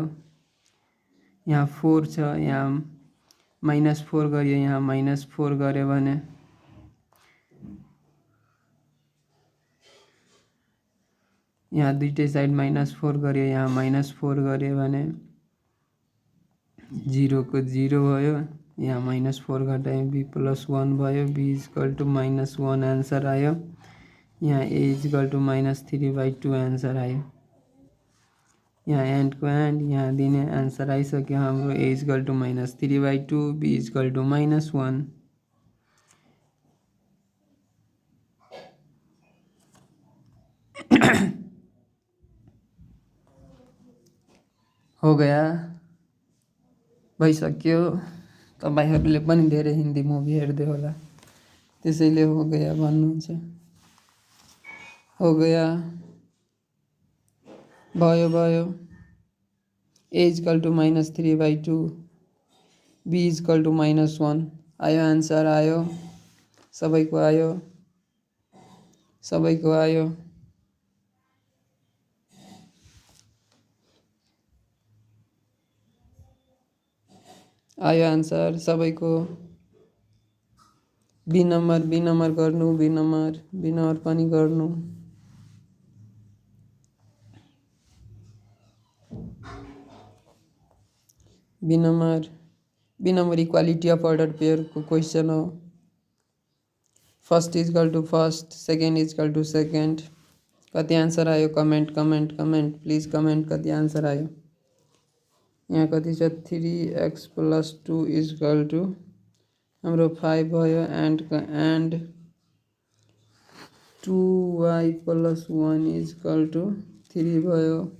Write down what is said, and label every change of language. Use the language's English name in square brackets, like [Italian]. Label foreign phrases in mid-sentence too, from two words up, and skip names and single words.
[Nepali] यहाँ 4 छ, यहाँ -4 गरियो, यहाँ -4 गर्यो भने यहाँ दुईटै साइड -4 गरियो, यहाँ -4 गर्यो भने 0 को 0 भयो। यहाँ -4 घटाए b प्लस 1 भयो। b [English] equal to [Nepali] -1 आन्सर आयो। [English] यहाँ a equal to -3/2 आन्सर आयो। [Nepali] यहाँ एन्डको एन्ड यहाँ दिने आन्सर आइसक्यो हाम्रो। [English] a equal to -3/2, b equal to -1. [Hindi] हो गया? [Nepali] भइसक्यो। तपाईहरुले पनि धेरै हिन्दी मुभी हेर्दै होला, त्यसैले [Hindi] हो गया [Nepali] भन्नुहुन्छ। [Hindi] हो गया, [Nepali] भयो भयो। [English] a equal to -3/2, b equal to -1 आयो, आन्सर आयो। [Nepali] सबैको आयो, सबैको आयो। आयो आन्सर सबैको। [English] b number [Nepali] गर्नु, [English] b number [Nepali] पनि गर्नु। [English] b number equality of order pair को क्वेश्चन हो। first equal to first, second equal to second. [Nepali] कति आन्सर आयो? [English] comment comment comment, please comment कति आन्सर आयो। [Nepali] यहाँ कति छ? [English] 3x plus 2 equal to [Nepali] हाम्रो 5 भयो, [English] and 2y plus 1 equal to 3 भयो।